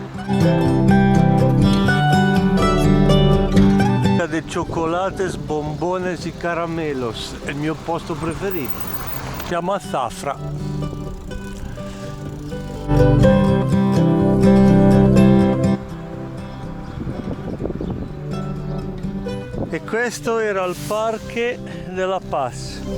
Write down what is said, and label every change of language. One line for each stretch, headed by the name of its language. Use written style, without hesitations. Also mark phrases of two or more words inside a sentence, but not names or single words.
Spanish: De chocolates, bombones y caramelos,
Italian: è il mio posto preferito. Siamo a Zafra. E questo era il Parque de la Paz.